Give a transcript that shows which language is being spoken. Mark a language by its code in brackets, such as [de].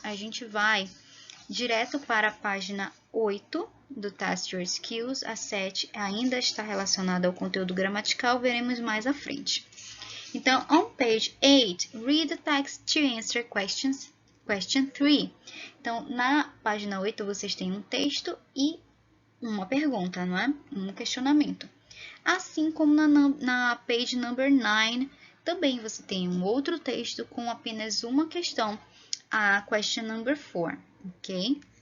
[pt] A gente vai direto para a página 8 do Test Your Skills. A 7 ainda está relacionada ao conteúdo gramatical, veremos mais à frente. [en] Então, on page 8, read the text to answer question 3. [pt] Então, na página 8, vocês têm um texto e uma pergunta, não é? Um questionamento. Assim como na page number 9, também você tem um outro texto com apenas uma questão, a question number 4. Ok?